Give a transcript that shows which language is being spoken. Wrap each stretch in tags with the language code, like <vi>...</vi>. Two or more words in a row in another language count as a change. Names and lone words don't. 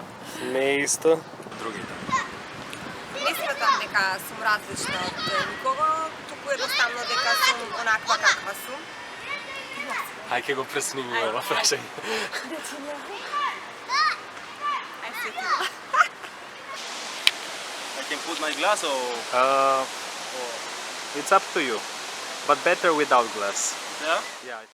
<mk>Не исто. Другите. Не сметам дека сум различна од никого, туку едноставно дека сум онаква каква сум. Ај ке го преснимиме ова прашање. Ај сетила.</mk> <en>I can put my glass or... It's up to you. But better without glass. Yeah? Yeah.</en>